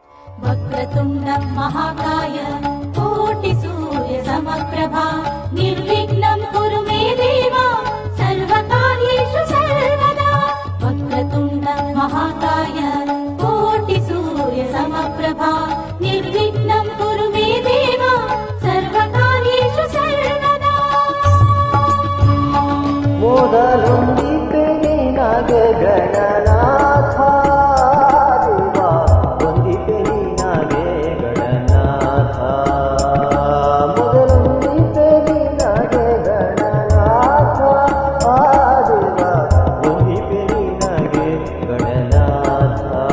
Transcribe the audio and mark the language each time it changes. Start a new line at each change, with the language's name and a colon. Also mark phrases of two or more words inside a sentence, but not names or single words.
Sanskrit: वक्रतुण्ड महाकाय कोटि सूर्य समप्रभा निर्विघ्नं कुरु मे देव सर्वकार्येषु सर्वदा। वक्रतुण्ड महाकाय कोटि सूर्य समप्रभा निर्विघ्नं कुरु मे देव सर्वकार्येषु सर्वदा।
Kannada: ಮೊದಲೊಂದಿಗೆ ನಿನಗೆ ಗಣನಾಥ ದೇವ, ಒಂದಿಗೆ ನಿನಗೆ ಗಣನಾಥ. ಮೊದಲೊಂದಿಗೆ ನಿನಗೆ ಗಣನಾಥ ದೇವ, ಒಂದಿಗೆ ನಿನಗೆ ಗಣನಾಥ.